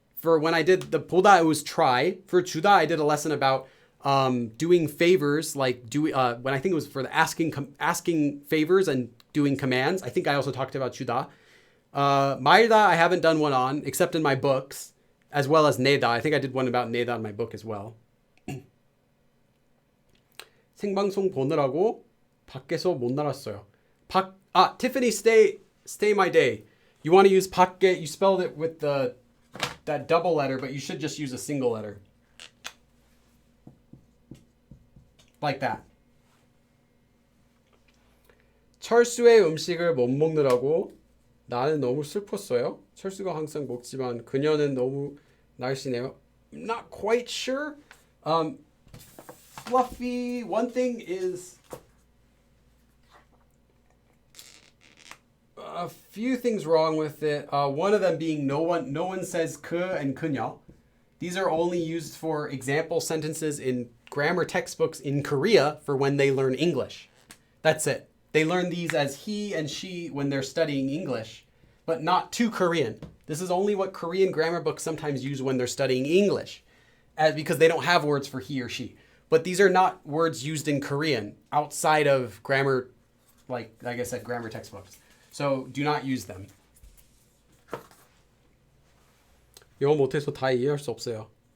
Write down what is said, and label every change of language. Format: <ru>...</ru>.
<en>For when I did the 보다, it was try. For 주다, I did a lesson about doing favors, like when I think it was for the asking favors and doing commands. I think I also talked about 주다. 말다, I haven't done one on, except in my books, as well as 내다. I think I did one about 내다 in my book as well.</en> <ko>생방송 보느라고 밖에서 못 나갔어요.</ko> <en>Tiffany, stay my day. You want to use 밖에, you spelled it with that double letter, but you should just use a single letter. Like that.</en> <ko>철수의 음식을 못 먹느라고 나는 너무 슬펐어요. 철수가 항상 먹지만 그녀는 너무 날씬해요.</ko> <en>Not quite sure. Fluffy. One thing is a few things wrong with it. One of them being no one says 그 and 그녀. These are only used for example sentences in grammar textbooks in Korea for when they learn English. That's it. They learn these as he and she when they're studying English, but not to Korean. This is only what Korean grammar books sometimes use when they're studying English, because they don't have words for he or she. But these are not words used in Korean outside of grammar, like I said, grammar textbooks. So do not use them.</en> <ko>영어 못해서 다 이해할 수 없어요.</ko>